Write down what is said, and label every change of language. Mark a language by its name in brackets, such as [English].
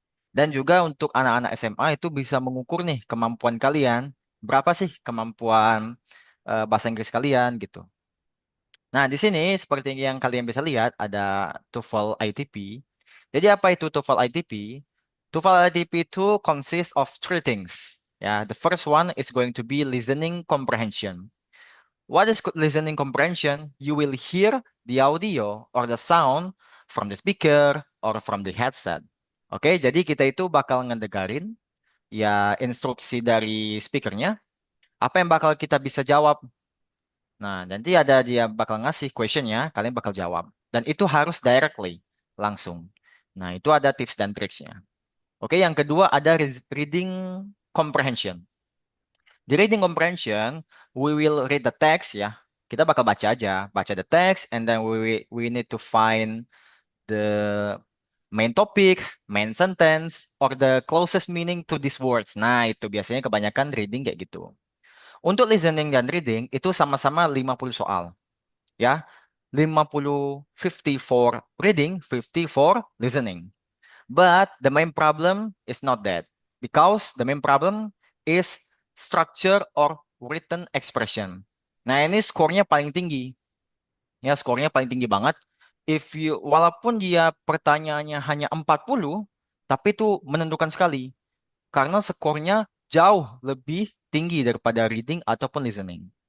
[Indonesian] Dan juga untuk anak-anak SMA itu bisa mengukur nih kemampuan kalian, berapa sih kemampuan bahasa Inggris kalian gitu. Nah, di sini seperti yang kalian bisa lihat ada TOEFL ITP. Jadi apa itu TOEFL ITP? [English] TOEFL ITP itu consists of three things. Ya, the first one is going to be listening comprehension. What is listening comprehension? You will hear the audio or the sound from the speaker or from the headset. [Indonesian] Oke, jadi kita itu bakal ngedengerin ya instruksi dari speakernya. Apa yang bakal kita bisa jawab? Nah, nanti ada dia bakal ngasih questionnya, kalian bakal jawab. Dan itu harus directly, langsung. Nah, itu ada tips dan triksnya. Oke, yang kedua ada reading comprehension. [English] Di reading comprehension, we will read the text ya. [Indonesian] Kita bakal baca aja, baca [English] the text, and then we need to find the main topic, main sentence, or the closest meaning to these words. [Indonesian] Nah, itu biasanya kebanyakan reading kayak gitu. Untuk listening dan reading itu sama-sama 50 soal, ya. [English] 50 for reading, 50 for listening. But the main problem is not that. Because the main problem is structure or written expression. [Indonesian] Nah, ini skornya paling tinggi. Ya, skornya paling tinggi banget. Walaupun dia pertanyaannya hanya 40, tapi itu menentukan sekali. Karena skornya jauh lebih tinggi daripada reading ataupun listening.